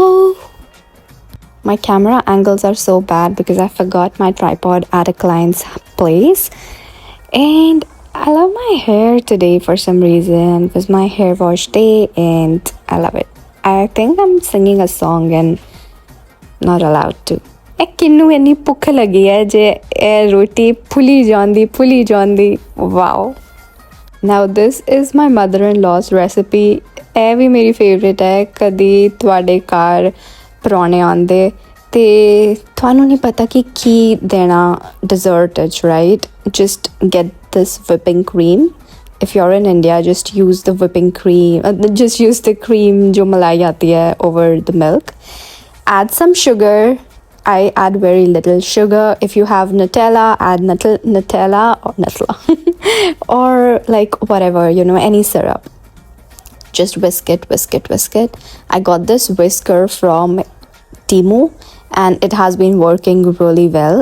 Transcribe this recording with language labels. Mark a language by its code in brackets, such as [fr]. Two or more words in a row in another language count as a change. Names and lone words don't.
[en] My camera angles are so bad because I forgot my tripod at a client's place. And I love my hair today for some reason. It was my hair wash day and I love it. I think I'm singing a song and not allowed to. [pa] ਇਹ ਕਿੰਨੂ ਇੰਨੀ ਭੁੱਖ ਲੱਗੀ ਹੈ ਜੇ ਇਹ ਰੋਟੀ ਫੁੱਲੀ ਜਾਂਦੀ। [en] Wow. Now this is my mother in laws recipe. [pa] ਇਹ ਵੀ ਮੇਰੀ ਫੇਵਰੇਟ ਹੈ। ਕਦੀ ਤੁਹਾਡੇ ਘਰ ਪਰੌਣੇ ਆਉਂਦੇ ਤੇ ਤੁਹਾਨੂੰ ਨਹੀਂ ਪਤਾ ਕਿ ਕੀ ਦੇਣਾ ਡਿਜ਼ਰਟ ਵਿੱਚ, ਰਾਈਟ? [en] Just get this whipping cream. If you're in India, just use the whipping cream. Just use the cream [hi] जो मलाई आती है [en] over the milk. Add some sugar. I add very little sugar. If you have Nutella, add Nutella or Nutella or like whatever, any syrup. Just whisk it. I got this whisker from Temu and it has been working really well.